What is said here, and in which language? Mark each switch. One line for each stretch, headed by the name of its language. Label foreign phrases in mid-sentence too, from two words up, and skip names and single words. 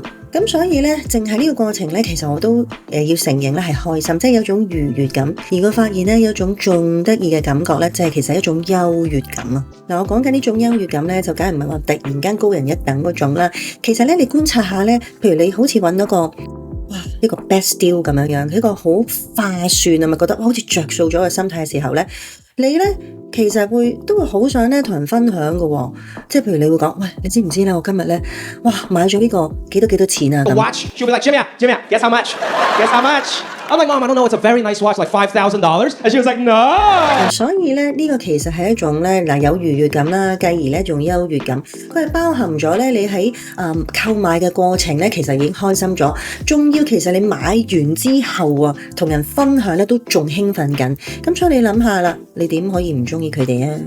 Cantonese: 咁所以呢，淨係呢個過程呢，其實我都要承認呢係開心，即係有種愉悅感。而我發現呢，有種仲得意嘅感覺呢，就係其實一種優越感啊。嗱，我講緊呢種優越感呢，就梗係唔係話突然間高人一等嗰種啦。其實呢，你觀察下呢，譬如你好似揾到個一個
English: best deal
Cantonese: 咁樣，一個好划算啊，咪覺得好似着數咗嘅心態嘅時候呢，你呢其實都會好想呢同人分享嘅喎。即係譬如你會講，喂，你知唔知呢？我今日呢，買咗呢個幾多錢啊？
English: A watch. She'll be like, Jimmy, guess how much? Guess how much? I'm like, Mom, I don't know. It's a very nice watch, like $5,000. And she was like, no.
Cantonese: 所以呢，呢個其實係一種呢，有愉悅感啦，繼而呢仲優越感。佢係包含咗呢，你喺購買嘅過程呢，其實已經開心咗。仲要其實你買完之後啊，同人分享呢都仲興奮緊。咁所以你諗下啦，你點可以唔中意佢哋啊？